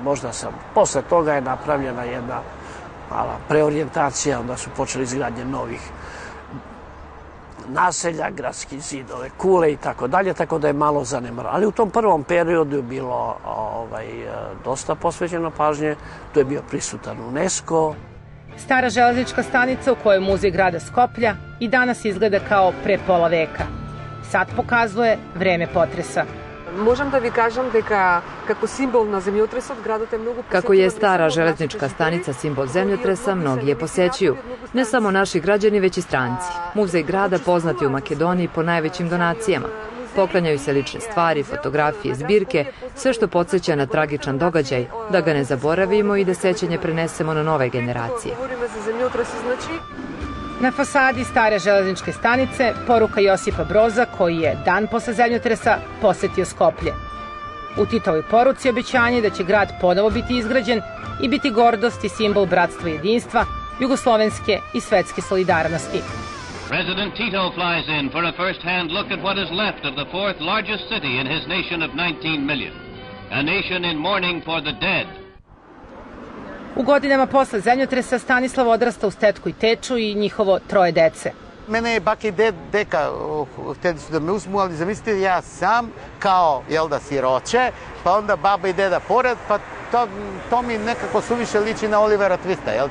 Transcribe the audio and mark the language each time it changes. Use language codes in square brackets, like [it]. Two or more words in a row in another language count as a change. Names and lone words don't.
[sr] Možda posle toga je napravljena jedna mala preorijentacija, onda su počeli izgradnje novih naselja, gradskih zidove, kule i tako dalje, tako da je malo zanemareno. Ali u tom prvom periodu je bilo dosta posvećeno pažnje, tu je bio prisutan UNESCO. Stara železnička stanica u kojoj je muzej grada Skoplja i danas izgleda kao pre pola veka. Sad pokazuje vreme potresa. [mk] Можам да ви кажам дека како символ на земјотресот градот е многу [sr] Kako je stara železnička stanica simbol zemljotresa, mnogi je posećuju. Ne samo naši građani, već i stranci. Muzej grada poznat je u Makedoniji po najvećim donacijama. Poklanjaju se lične stvari, fotografije, zbirke, sve što podsjeća na tragičan događaj, da ga ne zaboravimo i da sećanje prenesemo na nove generacije. Na fasadi stare železničke stanice poruka Josipa Broza, koji je dan posle zemljotresa posetio Skoplje. U Titovoj poruci obećanje da će grad ponovo biti izgrađen i biti gordost i simbol bratstva i jedinstva, jugoslovenske i svetske solidarnosti. [en] President Tito flies in for a first-hand look at what is left of the fourth largest city in his nation of 19 million. A nation in mourning for the dead. [sr] U godinama posle zemljotresa Stanislav odrasta uz tetku i teču i njihovo 3 dece. Mene je baka i deka hteli su da me uzmu, ali zamislite ja sam kao, siroće, pa onda baba i deda pored, pa to mi nekako suviše liči na Olivera Twista, jel da?